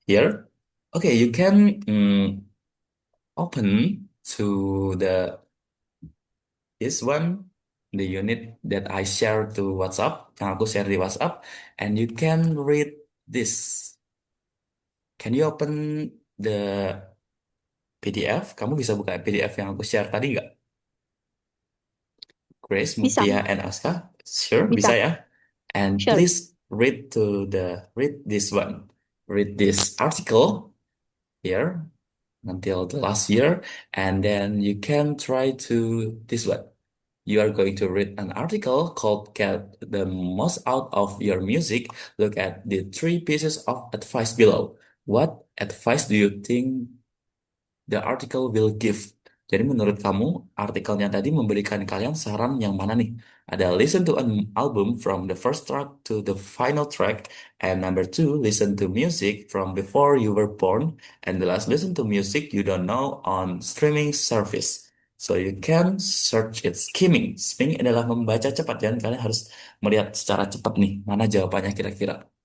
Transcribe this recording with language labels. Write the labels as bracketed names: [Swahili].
[English] Here, okay, you can open to the this one, the unit that I share to WhatsApp, [Indonesian] yang aku share di WhatsApp, [English] and you can read this. Can you open the PDF? [Indonesian] Kamu bisa buka PDF yang aku share tadi nggak? [English] Grace, [Indonesian] Bisa, [English] Mutia, and Aska? Sure, [Indonesian] bisa. bisa ya. And [English] Sure. please read this one. Read this article here until the last year, and then you can try to this one. You are going to read an article called Get the Most Out of Your Music. Look at the three pieces of advice below. What advice do you think the article will give? [Indonesian] Jadi menurut kamu, artikelnya tadi memberikan kalian saran yang mana nih? [English] Ada listen to an album from the first track to the final track, and number two, listen to music from before you were born, and the last, listen to music you don't know on streaming service. So you can search it. [Indonesian] Skimming adalah membaca cepat, dan kalian harus melihat secara cepat nih, mana jawabannya kira-kira.